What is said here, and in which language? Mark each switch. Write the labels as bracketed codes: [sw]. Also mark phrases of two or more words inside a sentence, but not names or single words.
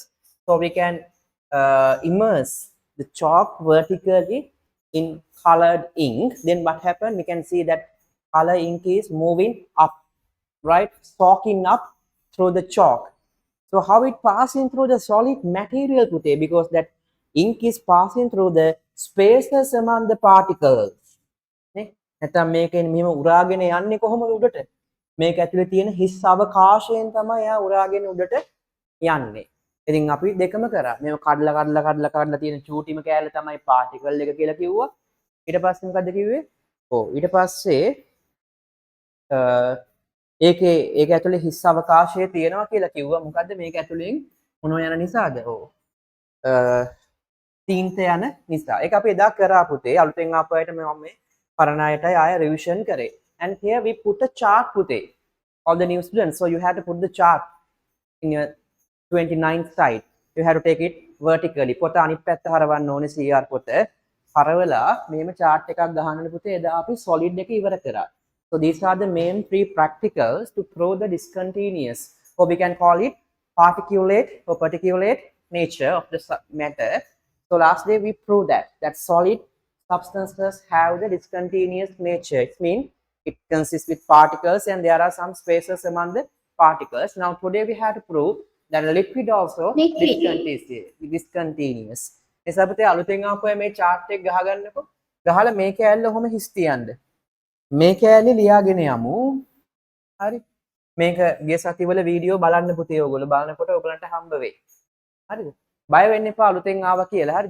[en] So we can immerse the chalk vertically in colored ink. Then what happens? We can see that color ink is moving up, right? Soaking up through the chalk. So how it passing through the solid material today? Because that ink is passing through the spaces among the particles. [si] නැත්නම් මේකෙන් මෙහෙම උරාගෙන යන්නේ කොහොමද උඩට? මේක ඇතුලේ තියෙන හිස් අවකාශයෙන් තමයි එයා උරාගෙන උඩට යන්නේ. ඉතින් අපි දෙකම කරා. මේව කඩලා තියෙන චූටිම කෑල්ල තමයි පාටිකල් එක කියලා කිව්වා. ඊට පස්සේ මොකද්ද කිව්වේ? ඔව් ඊට පස්සේ ඒක ඇතුලේ හිස් අවකාශය තියෙනවා කියලා කිව්වා. මොකද්ද මේක ඇතුලෙන් මොනවා යන නිසාද? ඔව්. තීන්ත යන නිසා. ඒක අපි එදා කරා පුතේ. අලුතෙන් ආපුවාට මම මේ පරණ අයටයි ආය රිවිෂන් කරේ. [en] And here we put a chart පුතේ. All the new students. So you have to put the chart in your 29th side. You have to take it vertically. [si] පොත අනිත් පැත්ත හරවන්න ඕනේ CR පොත. හරවලා මේම chart එකක් ගහන්න පුතේ. එදා අපි solid එක ඉවර කරා. [en] So these are the main three practicals to prove the discontinuous, or we can call it particulate nature of the matter. So last day we proved that solid substances have the discontinuous nature. It means it consists with particles and there are some spaces among the particles. Now today we have to prove that the liquid also discontinuous. [si] එසා පුතේ අලුතෙන් ආපුවා මේ chart එක ගහගන්නකො. ගහලා මේ කෑල්ල ඔහොම හිස් තියන්න. මේ කෑල්ලේ ලියාගෙන යමු. හරි. මේක ගිය සතිවල වීඩියෝ බලන්න පුතේ ඔයගොල්ලෝ බලනකොට ඔයගලන්ට හම්බ වෙයි. හරිද? බය වෙන්න එපා අලුතෙන් ආවා කියලා. හරිද?